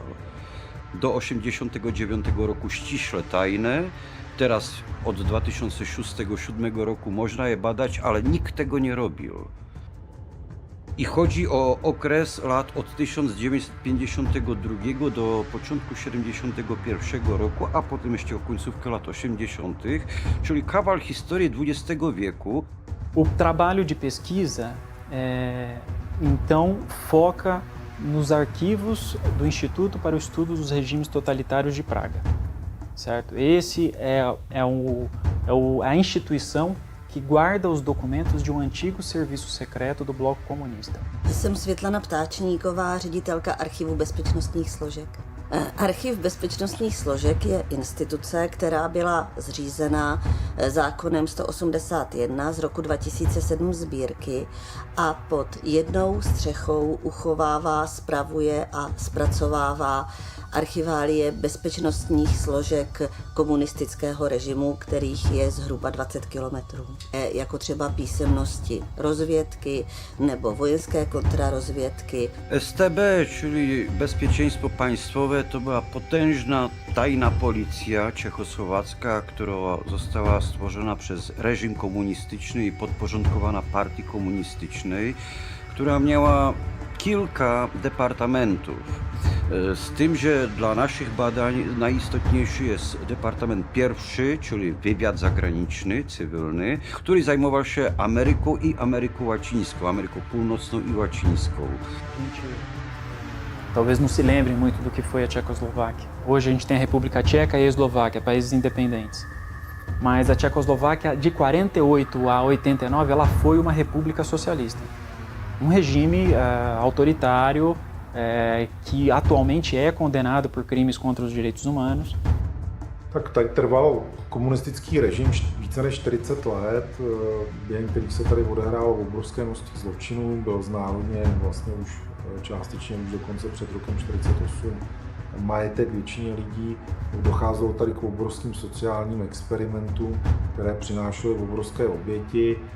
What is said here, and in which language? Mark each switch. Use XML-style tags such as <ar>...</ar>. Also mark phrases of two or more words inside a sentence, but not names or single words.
<pl>Do 1989 roku ściśle tajne, teraz od 2006-2007 roku można je badać, ale nikt tego nie robił. I chodzi o okres lat od 1952 do początku 1971 roku, a potem jeszcze o końcówkę lat 80., czyli kawał historii XX wieku.</pl> <pt>O trabalho de pesquisa, então, foca nos arquivos do Instituto para o Estudo dos Regimes Totalitários de Praga, certo? Esse é a instituição que guarda os documentos de um antigo serviço secreto do bloco komunista.</pt> <cs>Jsem Světlana Ptáčníková, ředitelka Archivu bezpečnostních složek. Archiv bezpečnostních složek je instituce, která byla zřízena zákonem 181 z roku 2007 sbírky a pod jednou střechou uchovává, spravuje a zpracovává archiválie bezpečnostních složek komunistického režimu, kterých je zhruba 20 kilometrů. Jako třeba písemnosti rozvědky nebo vojenské kontrarozvědky.</cs> <pl>STB, czyli Bezpieczeństwo Państwowe, to była potężna tajna policja czechosłowacka, która została stworzona przez reżim komunistyczny i podporządkowana partii komunistycznej, która miała kilka departamentów. Z tym, że dla naszych badań najistotniejszy jest Departament Pierwszy, czyli wywiad zagraniczny, cywilny, który zajmował się Ameryką i Ameryką Łacińską, Ameryką Północną i Łacińską.</pl> <pt>Talvez não se lembrem muito do que foi a Tchecoslováquia. Hoje a gente tem a República Tcheca e a Eslováquia, países independentes. Mas a Tchecoslováquia, de 48 a 89, ela foi uma república socialista. Um regime autoritário que atualmente é condenado por crimes contra os direitos humanos.</pt> <cs>Tak tady trval komunistický režim více než 40 let, během kterých se tady odehrálo obrovské množství zločinů, byl znárodněn vlastně už částečně už dokonce před rokem 1948 majetek většině lidí, docházelo tady k obrovským sociálním experimentům, které přinášely obrovské oběti.</cs>